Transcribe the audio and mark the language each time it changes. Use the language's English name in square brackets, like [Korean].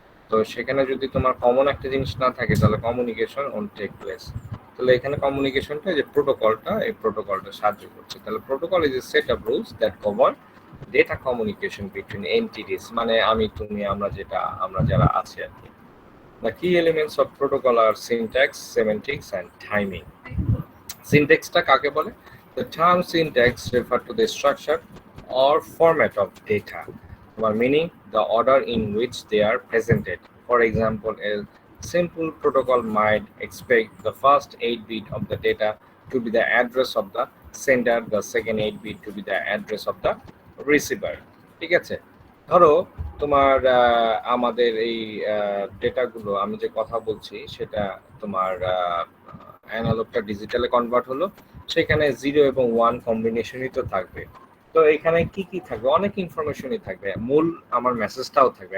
[Bangla] তো সেখানে যদি তোমার কমন একটা জিনিস না থাকে, তাহলে [English] Communication won't take place. [Bangla] তাহলে এখানে কমিউনিকেশনটা, যে প্রোটোকলটা, এই প্রোটোকলটা সাহায্য করছে। [English] তাহলে protocol is a set of rules that govern data communication between entities, [Bangla] মানে আমি, তুমি, আমরা যারা আছি আর কি। [English] The key elements of protocol are syntax, semantics, and timing. [Bangla] সিনট্যাক্সটা কাকে বলে? [English] The term syntax refer to the structure or format of data, meaning the order in which they are presented. For example, a simple protocol might expect the first 8 bit of the data to be the address of the sender, the second 8 bit to be the address of the receiver, [Bangla] ঠিক আছে। ধরো তোমার আমাদের এই ডেটাগুলো, আমি যে কথা বলছি সেটা তোমার অ্যানালগটা ডিজিটালে কনভার্ট হলো, সেখানে 0 এবং 1 কম্বিনেশনই তো থাকবে। তো এখানে কি কি থাকবে? অনেক ইনফরমেশনই থাকবে, মূল আমার মেসেজটাও থাকবে।